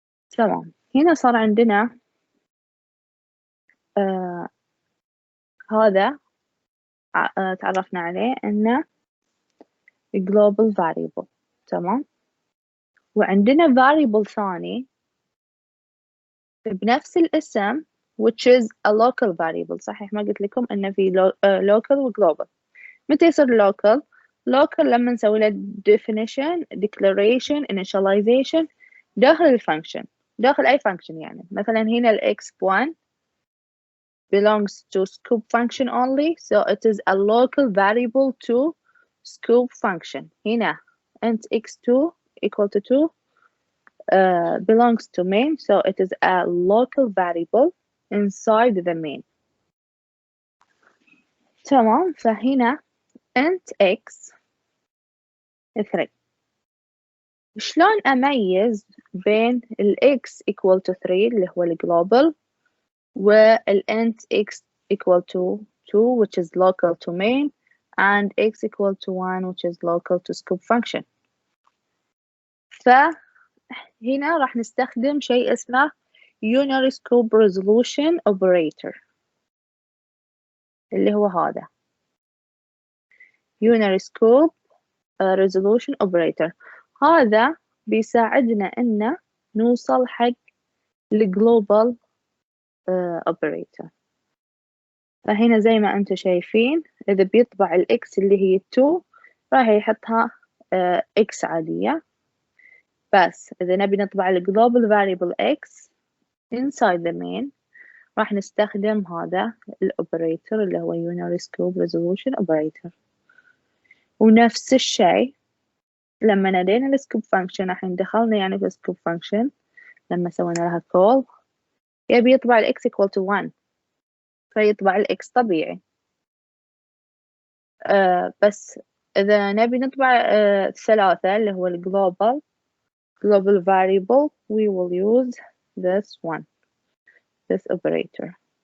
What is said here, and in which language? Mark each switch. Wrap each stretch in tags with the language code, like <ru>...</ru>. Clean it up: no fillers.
<ar>تمام. هنا صار عندنا هذا تعرفنا عليه إنه global variable، تمام.</ar> <en>وعندنا variable</en> <ar>ثاني بنفس الاسم</ar> <en>which is a local variable.</en> <ar>صحيح ما قلت لكم إنه في local و global. متى يصير local؟ local لما نسوي له definition declaration initialization داخل الفانكشن، داخل أي فانكشن. يعني مثلا هنا ال</ar> <en>x1 belongs to scope function only, so it is a local variable to scope function. هنا int x2 equal to 2 belongs to main, so it is a local variable inside the main.</en> <ar>تمام. فهنا int x 3. شلون أميز بين ال</ar> <en>x equal to 3 اللي هو ال global وال int x equal to 2 which is local to main and x equal to 1 which is local to scope function.</en> <ar>فهنا راح نستخدم شيء اسمه unary scope resolution operator اللي هو هذا unary scope resolution operator. هذا بيساعدنا إنه نوصل حق الglobal operator. فهنا زي ما أنتم شايفين إذا بيطبع الإكس اللي هي 2 راح يحطها إكس عادية، بس إذا نبي نطبع الglobal variable إكس</ar> <en>inside the main</en> <ar>راح نستخدم هذا الأوبريتور اللي هو unary scope resolution operator. ونفس الشيء لما نادينا السكوب فانكشن الحين دخلنا يعني في السكوب فانكشن لما سوينا لها call يبي يطبع ال x equal to 1 فيطبع ال x طبيعي. بس إذا نبي نطبع ثلاثة اللي هو ال</ar> <en>global variable we will use this one this operator.</en>